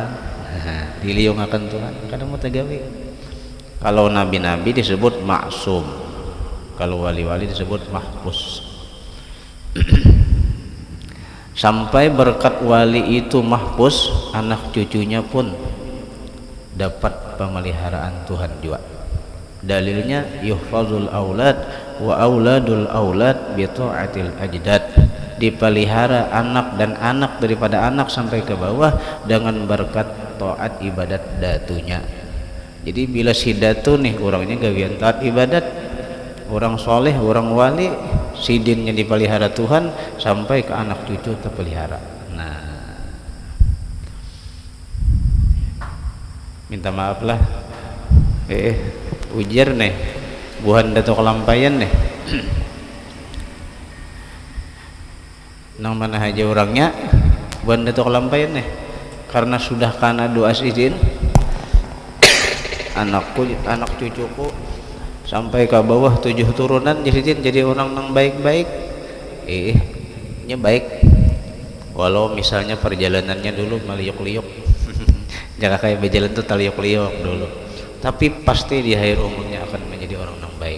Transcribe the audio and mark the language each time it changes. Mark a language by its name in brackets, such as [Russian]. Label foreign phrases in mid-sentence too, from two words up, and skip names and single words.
[Banjar] Diliung akan Tuhan, kada mau tegawin. Kalau nabi-nabi disebut maksum, kalau wali-wali disebut mahpus. Sampai berkat wali itu mahpus, anak cucunya pun dapat pemeliharaan Tuhan juga. Dalilnya [Arabic] yuhfazul aulad wa auladul aulad bi ta'atil ajdad, [Banjar] dipelihara anak dan anak daripada anak sampai ke bawah dengan berkat taat ibadat datunya. Jadi bila si datu nih orangnya gawian taat ibadat, orang soleh, orang wali, sidinnya dipelihara Tuhan sampai ke anak cucu terpelihara. Nah, minta maaf lah, ujar nih, buhan dato kelampayan nih. Nang mana aja orangnya, buhan dato kelampayan nih, karena sudah kana doa izin, anak cucuku sampai ke bawah 7 turunan jadi orang yang baik-baik. Nya baik walau misalnya perjalanannya dulu meliuk-liuk. Jangan kayak berjalan tuh taliuk-liuk dulu, tapi pasti di akhir umurnya akan menjadi orang yang baik.